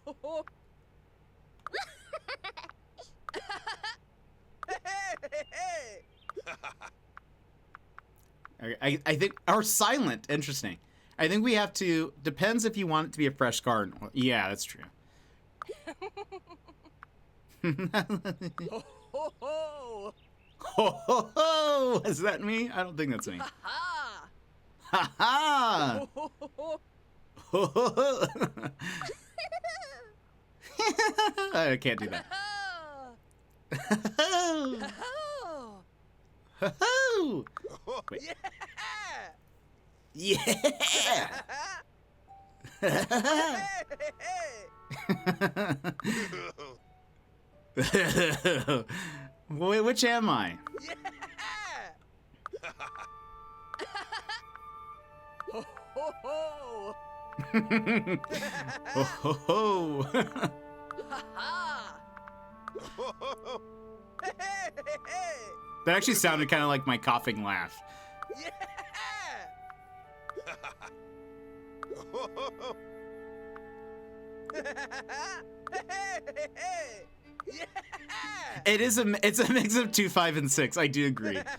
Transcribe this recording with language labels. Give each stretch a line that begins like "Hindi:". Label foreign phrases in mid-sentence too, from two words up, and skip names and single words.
English: I think, or silent. Interesting. I think we have to. Depends if you want it to be a fresh scar. Yeah, that's true. Ho ho Ho ho! Is that me? I don't think that's me. Ha ha! Ho ho! I can't do that. Ho-ho! Wait. Yeah! Wait, which am I? Ho ho ho! Ho ho ho! Ha ha! That actually sounded kind of like my coughing laugh. Yeah! Yeah! It's a mix of 2, 5, and 6. I do agree.